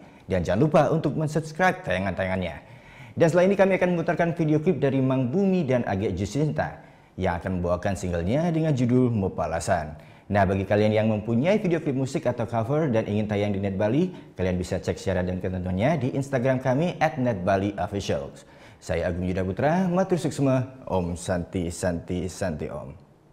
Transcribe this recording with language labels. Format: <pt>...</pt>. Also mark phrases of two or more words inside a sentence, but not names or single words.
<id>Dan jangan lupa untuk mensubscribe tayangan-tayangannya. Dan setelah ini kami akan memutarkan video klip dari Mang Bumi dan Age Jusinta yang akan membawakan singlenya dengan judul Mopalasan. Nah, bagi kalian yang mempunyai video klip musik atau cover dan ingin tayang di Net Bali, kalian bisa cek syarat dan ketentuannya di Instagram kami @netbaliofficial. Saya Agung Yuda Putra,</id> <ban>matur suksma,</ban> <sa>Om Santi Santi Santi Om.</sa>